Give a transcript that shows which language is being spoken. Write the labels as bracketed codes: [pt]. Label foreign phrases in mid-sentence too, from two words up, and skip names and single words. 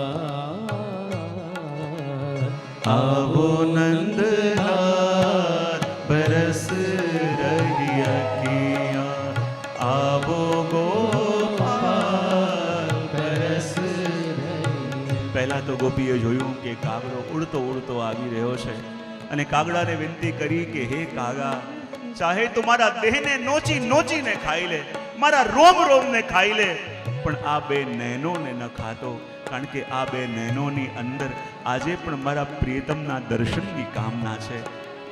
[hi] आवो नंदलाल बरस रही अखियाँ, आवो गोपाल बरस रही. [gu] પહેલા તો ગોપીએ જોયું કે કાગડો ઉડતો ઉડતો આવી રહ્યો છે અને કાગડાને વિનંતી કરી કે હે કાગા, ચાહે તો મારા દેહને નોચી નોચીને ખાઈ લે, મારા રોમ રોમને ખાઈ લે, પણ આ બે નૈનોને ન ખાતો, કારણ કે આ બે નૈનોની અંદર આજે પણ મારા પ્રિયતમના દર્શનની કામના છે.